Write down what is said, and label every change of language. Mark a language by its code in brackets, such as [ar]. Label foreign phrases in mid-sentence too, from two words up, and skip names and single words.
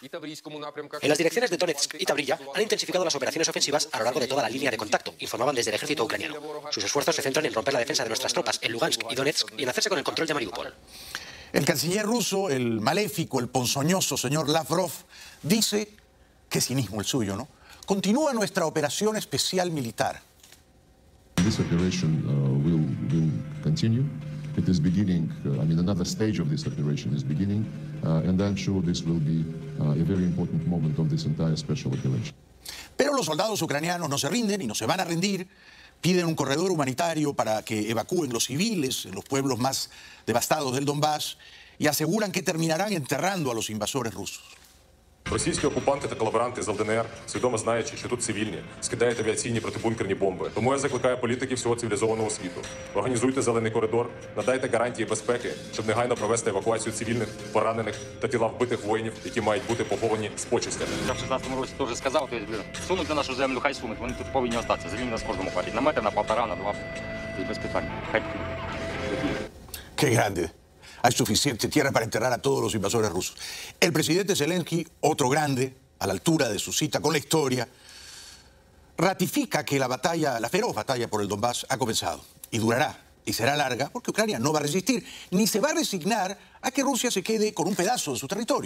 [es] En las direcciones de Donetsk y Tabrilla han intensificado las operaciones ofensivas a lo largo de toda la línea de contacto, informaban desde el ejército ucraniano. Sus esfuerzos se centran en romper la defensa de nuestras tropas en Lugansk y Donetsk y en hacerse con el control de Mariupol. El canciller ruso, el maléfico, el ponzoñoso señor Lavrov, dice, qué cinismo el suyo, ¿no? Continúa nuestra operación especial militar. [en] This operation will continue. It is beginning, another stage of this operation is beginning, and I'm sure this will be a very important moment of this entire special operation. [es] Pero los soldados ucranianos no se rinden y no se van a rendir Piden un corredor humanitario para que evacúen los civiles en los pueblos más devastados del Donbass y aseguran que terminarán enterrando a los invasores rusos. [uk] Російські окупанти та колаборанти з ЛДНР, свідомо знаючи, що тут цивільні, скидають авіаційні протибункерні бомби. Тому я закликаю політиків всього цивілізованого світу. Організуйте зелений коридор, надайте гарантії безпеки, щоб негайно провести евакуацію цивільних, поранених та тіла вбитих воїнів, які мають бути поховані з почестями. Я в 16-му році теж сказав, сунуть на нашу землю, хай сунуть, вони тут повинні остатися. Землі нас кожному хватить. На метр, на 1,5, на 2, без питань. Хай. [es] Qué grande. Hay suficiente tierra para enterrar a todos los invasores rusos. El presidente Zelensky, otro grande, a la altura de su cita con la historia, ratifica que la feroz batalla por el Donbass ha comenzado y durará y será larga porque Ucrania no va a resistir ni se va a resignar a que Rusia se quede con un pedazo de su territorio.